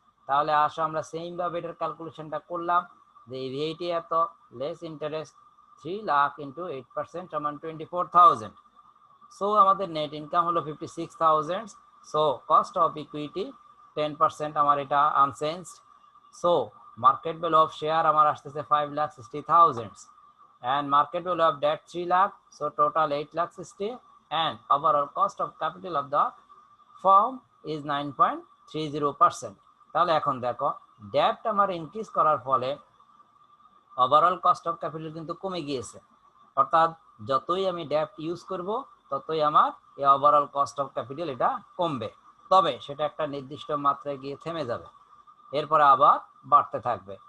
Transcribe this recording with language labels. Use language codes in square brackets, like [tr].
[bn] তাহলে আসো আমরা সেম ভাবে এটার ক্যালকুলেশনটা করলাম যে ইভিএটি এত, লেস ইন্টারেস্ট 3 লাখ ইন্টু 8% সমান 24,000। সো আমাদের নেট ইনকাম হলো 56,000। সো কস্ট অফ ইকুইটি 10% আমার এটা unchanged. So market value of share আমার আসতেছে 5,60,000 [en] and market value of debt 3 lakh, so total 8,60,000 and overall cost of capital of the firm is 9.30%. [bn] তাহলে এখন দেখো ডেপ্ট আমার ইনক্রিজ করার ফলে ওভারঅল কস্ট অফ ক্যাপিটাল কিন্তু কমে গিয়েছে, অর্থাৎ যতই আমি ডেপ্ট ইউজ করব ততই আমার এই ওভারঅল কস্ট অফ ক্যাপিটাল এটা কমবে, তবে সেটা একটা নির্দিষ্ট মাত্রায় গিয়ে থেমে যাবে, এরপরে আবার বাড়তে থাকবে।